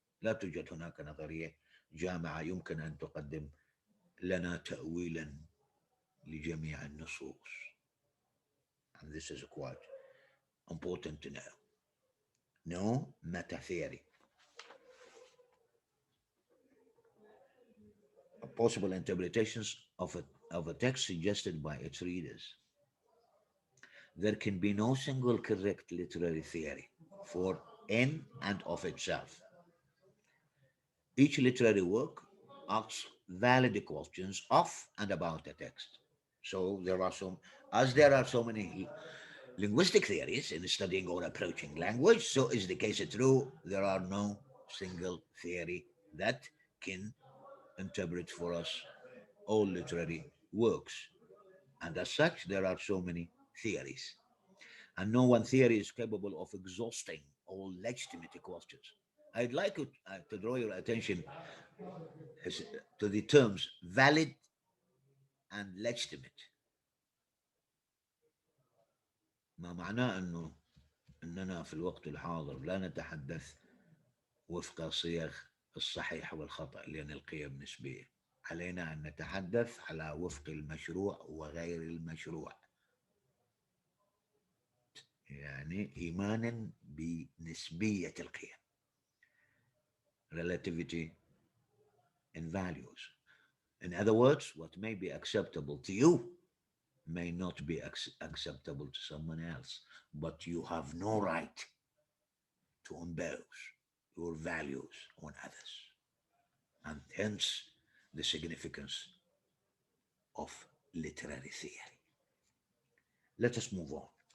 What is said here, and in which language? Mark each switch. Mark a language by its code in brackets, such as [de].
[ar] لا توجد هناك نظرية جامعة يمكن أن تقدم لنا تأويلا لجميع النصوص. [en] And this is quite important to know. No meta theory. Possible interpretations of a text suggested by its readers. There can be no single correct literary theory for in and of itself. Each literary work asks valid questions of and about the text. So there are so many linguistic theories in studying or approaching language, so is the case true. There are no single theory that can interpret for us all literary works. And as such, there are so many theories. And no one theory is capable of exhausting all legitimate questions. I'd like to draw your attention as- to the terms valid and legitimate. [ar] ما معناه أننا في الوقت الحاضر لا نتحدث وفق صيغ الصحيح والخطأ لأن القيم نسبية. علينا أن نتحدث على وفق المشروع وغير المشروع، يعني إيمانا بنسبية القيم، [en] relativity in values. In other words, what may be acceptable to you may not be acceptable to someone else, but you have no right to impose your values on others, and hence the significance of literary theory. Let us move on.